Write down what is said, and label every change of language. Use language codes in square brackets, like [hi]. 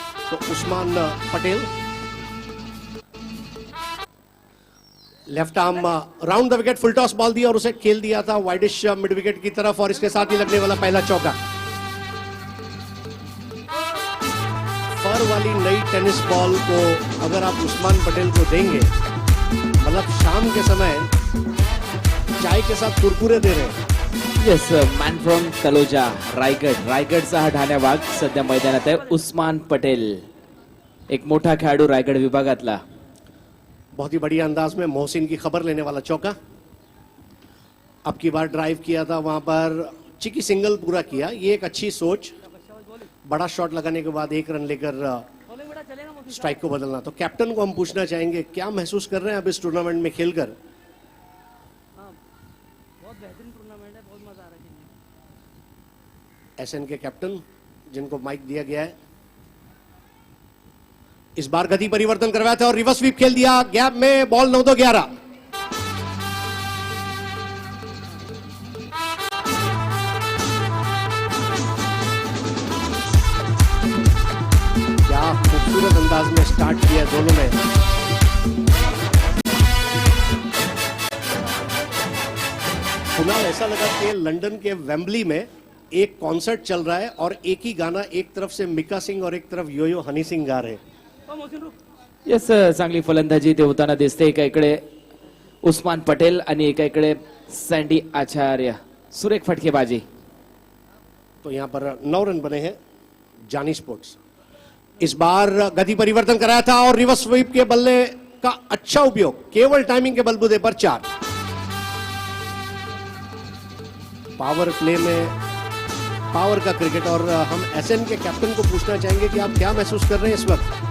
[hi] तो Usman Patel left arm round the wicket, full toss ball दिया और उसे खेल दिया था वाइडिश मिड विकेट की तरफ और इसके साथ ही लगने वाला पहला चौका। फर वाली नई टेनिस बॉल को अगर आप उस्मान पटेल को देंगे, मतलब शाम के समय चाय के साथ कुरकुरे दे रहे हैं। [en] yes, man from Taloja, [mr] रायगडचा हा ठाण्या वाघ सध्या मैदानात आहे। उस्मान पटेल, एक मोठा खेळाडू रायगड विभागातला। [hi] बहुत ही बढ़िया अंदाज में मोहसिन की खबर लेने वाला चौका। अब की बार ड्राइव किया था, वहां पर चिकी सिंगल पूरा किया। ये एक अच्छी सोच, बड़ा शॉट लगाने के बाद 1 रन लेकर स्ट्राइक को बदलना। तो कैप्टन को हम पूछना चाहेंगे, क्या महसूस कर रहे हैं अब इस टूर्नामेंट में खेलकर? बहुत बेहतरीन टूर्नामेंट है, बहुत मजा आ रहा है। एसएन के कैप्टन जिनको माइक दिया गया है, इस बार गति परिवर्तन करवाया था और रिवर्स स्वीप खेल दिया। गैप में बॉल 9-2-11। क्या खूबसूरत अंदाज में स्टार्ट किया दोनों ने। कुणाल, ऐसा लगा कि लंदन के वेम्बली में एक कॉन्सर्ट चल रहा है और एक ही गाना, एक तरफ से मिका सिंग और एक तरफ योयो हनी सिंग गा रहे हैं। [mr] येस, चांगली फलंदाजी ते होताना दिसते। एका इकडे उस्मान पटेल आणि एका इकडे सैंडी आचार्य, सुरेख फटकेबाजी। [hi] तो यहां पर 9 रन बने हैं जानी स्पोर्ट्स। इस बार गति परिवर्तन कराया था और रिवर्स स्वीप के बल्ले का अच्छा उपयोग, केवल टाइमिंग के बलबूते पर 4। पावर प्ले में पावर का क्रिकेट। और हम एसएन के कैप्टन को पूछना चाहेंगे कि आप क्या महसूस कर रहे हैं इस वक्त?